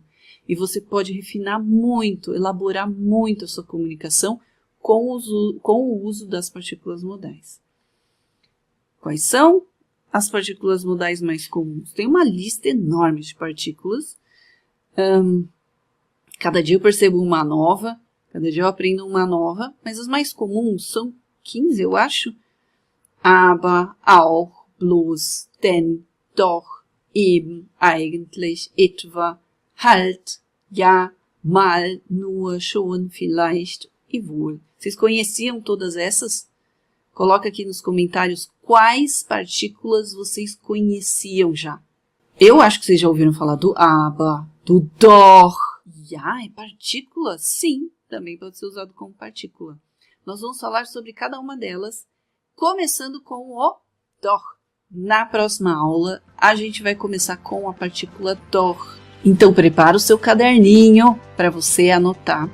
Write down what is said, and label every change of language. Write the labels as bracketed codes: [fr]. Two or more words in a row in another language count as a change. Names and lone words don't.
[pt] E você pode refinar muito, elaborar muito a sua comunicação com o uso das partículas modais. Quais são as partículas modais mais comuns? Tem uma lista enorme de partículas. Cada dia eu percebo uma nova. Cada dia eu aprendo uma nova, mas as mais comuns são 15, eu acho. [de] Aber, auch, bloß, denn, doch, eben, eigentlich, etwa, halt, ja, mal, nur, schon, vielleicht e wohl. [pt] Vocês conheciam todas essas? Coloca aqui nos comentários quais partículas vocês conheciam já. Eu acho que vocês já ouviram falar do aber, do doch. Ja, é partícula? Sim, também pode ser usado como partícula. Nós vamos falar sobre cada uma delas, começando com o doch. Na próxima aula, a gente vai começar com a partícula doch. Então, prepara o seu caderninho para você anotar.